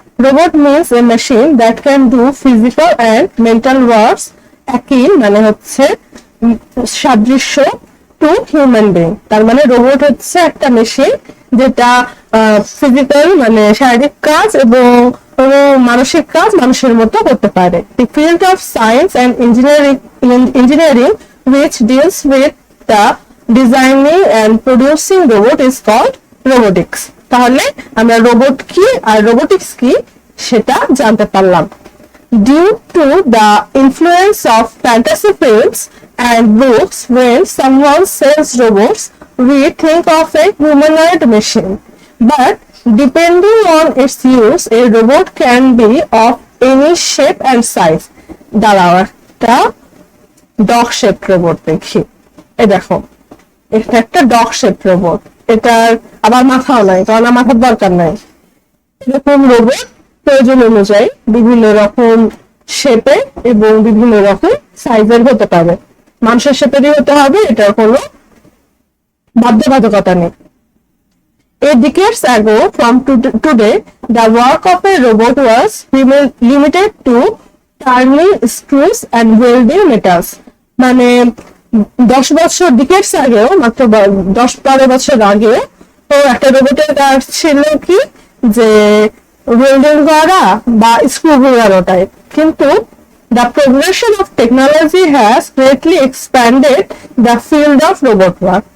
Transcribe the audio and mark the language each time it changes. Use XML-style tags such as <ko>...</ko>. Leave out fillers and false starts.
<en>Robot means a machine that can do physical and mental works</en> <bn>একই মানে হচ্ছে সাদৃশ্য টু হিউম্যান বিং। তার মানে রোবট হচ্ছে একটা মেশিন যেটা ফিজিক্যাল মানে শারীরিক কাজ এবং মানসিক কাজ মানুষের মতো করতে পারে।</bn> <en>The field of science and engineering which deals with the designing and producing robot is called robotics.</en> <bn>তাহলে আমরা রোবট কি আর রোবোটিক্স কি সেটা জানতে পারলাম।</bn> <en>Due to the influence of fantasy films and books, when someone says robots, we think of a humanoid machine. But depending on its use, a robot can be of any shape and size.</en> <bn>দাঁড়াও একটা dog shape robot দেখি। এই দেখো, এটা একটা dog shape robot. এটার আবার মাথাও নাই, কারণ মাথার দরকার নাই। এরকম রোবট প্রয়োজন অনুযায়ী বিভিন্ন রকম শেপে এবং বিভিন্ন রকম সাইজের হতে পারে। মানুষের শেপেরই হতে হবে, এটার কোনো বাধ্যবাধকতা নেই।</bn> <en>A decades ago from today, the work of a robot was limited to turning screws and welding metals.</en> <bn>মানে 10 বছর ডিকেডস আগেও, মাত্র 10-12 বছর আগে তো একটা রোবটের কাজ ছিল কি যে ওয়েল্ডিং করা বা স্ক্রু ঘোরানোটাই।</bn> <en>কিন্তু the progression of technology has greatly expanded the field of robot work.</en>